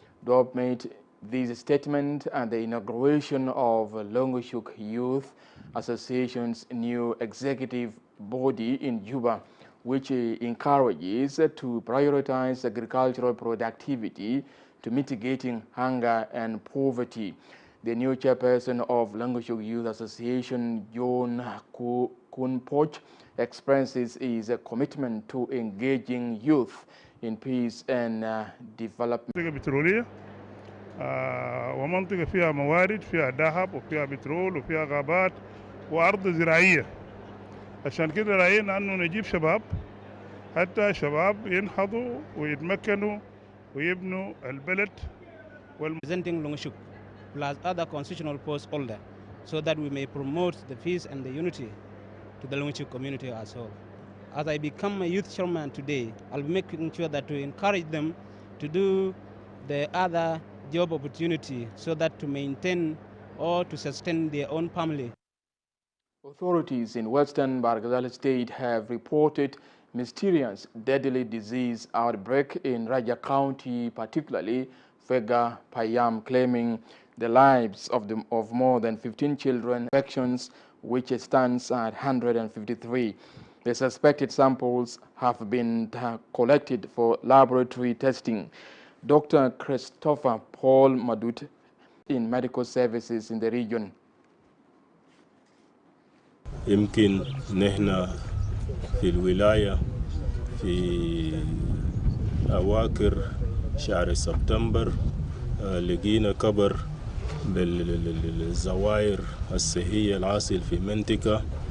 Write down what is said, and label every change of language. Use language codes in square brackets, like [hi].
[en] Diop made this statement at the inauguration of Longshuk Youth Association's new executive body in Juba, which encourages to prioritize agricultural productivity to mitigating hunger and poverty. The new chairperson of Longshuk Youth Association, John Kunpoch, expresses his commitment to engaging youth in peace and development. [ar] ومنطقة فيها موارد، فيها ذهب وفيها بترول وفيها غابات وأرض زراعية. عشان كده رأينا أنه نجيب شباب، حتى شباب ينهضوا ويتمكنوا ويبنوا البلد. [en] Presenting Longshuk plus other constitutional post holder, so that we may promote the peace and the unity to the Longshuk community as well. As I become a youth chairman today, I'll be making sure that to encourage them to do the other job opportunity so that to maintain or to sustain their own family. Authorities in western Bargazal state have reported mysterious deadly disease outbreak in Raja County, particularly Fega Payam, claiming the lives of more than 15 children. Infections, which stands at 153. The suspected samples have been collected for laboratory testing. Dr. Christopher Paul Madut in medical services in the region. [ar] يمكن نحن في الولاية في أواخر شهر سبتمبر لقينا كبر بالزوائر الصحية الحاصل في منطقة